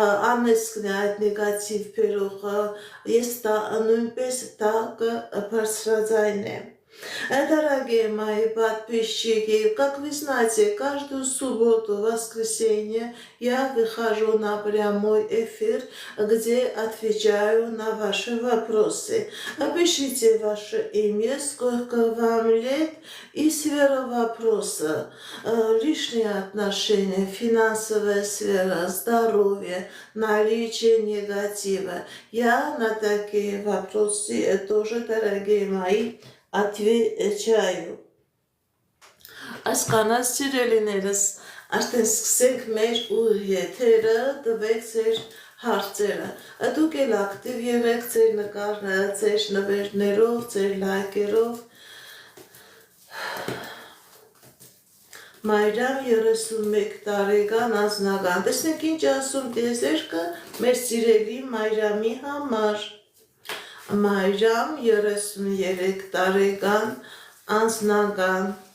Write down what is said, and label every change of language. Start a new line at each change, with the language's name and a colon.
Armenian: անեծքն է այդ նեգատիվ բերողը, ես նույնպես դա կբարձրաձայնեմ։
Russian: Дорогие мои подписчики, как вы знаете, каждую субботу, воскресенье я выхожу на прямой эфир, где отвечаю на ваши вопросы. Напишите ваше имя, сколько вам лет и сфера вопроса, личные отношения, финансовая сфера, здоровье, наличие негатива. Я на такие вопросы тоже, дорогие мои, отвечаю.
Armenian: Ասկանաց սիրելիներս, արդեն սկսենք մեր եթերը, տվեք ձեր հարցերը։ Դուք էլ ակտիվ եղեք ձեր նկարները, ձեր նվերներով, ձեր լայքերով։ Մայրամ 31 տարեկան անձնական։ Տեսնենք ինչ ասում տիեզերքը մեր սիրելի Մայրամի համար։ Մայրամ 33 տարեկան անձնական։